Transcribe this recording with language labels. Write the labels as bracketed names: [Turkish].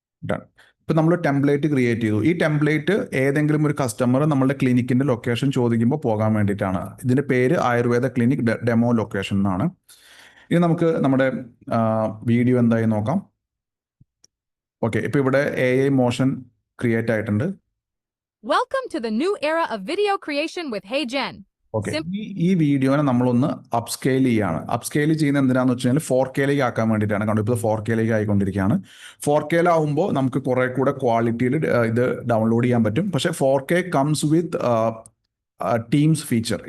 [Malayalam] Done. ഇപ്പം നമ്മൾ template create ചെയ്തു. ഈ ടെംപ്ലേറ്റ് ഏതെങ്കിലും ഒരു കസ്റ്റമർ നമ്മളുടെ ക്ലിനിക്കിൻ്റെ ലൊക്കേഷൻ ചോദിക്കുമ്പോൾ പോകാൻ വേണ്ടിയിട്ടാണ്. ഇതിൻ്റെ പേര് ആയുർവേദ ക്ലിനിക് ഡെമോ ലൊക്കേഷൻ എന്നാണ്. ഇനി നമുക്ക് നമ്മുടെ വീഡിയോ എന്തായി നോക്കാം. ഓക്കെ, ഇപ്പോൾ ഇവിടെ AI മോഷൻ ക്രിയേറ്റ് ആയിട്ടുണ്ട്. [English] Welcome to the new era of video creation with HeyGen. [Malayalam] Okay, ഈ വീഡിയോനെ നമ്മളൊന്ന് അപ്സ്കെയിൽ ചെയ്യാണ്. അപ്സ്കെയിൽ ചെയ്യുന്ന എന്തിനാന്ന് വെച്ച് കഴിഞ്ഞാൽ 4K ആക്കാൻ വേണ്ടിയിട്ടാണ്. കാരണം ഇപ്പോൾ 4K ആയിക്കൊണ്ടിരിക്കുകയാണ്. 4K ആവുമ്പോൾ നമുക്ക് കുറെ കൂടെ ക്വാളിറ്റിയിൽ ഇത് ഡൗൺലോഡ് ചെയ്യാൻ പറ്റും. പക്ഷേ [English] 4K comes with Teams feature.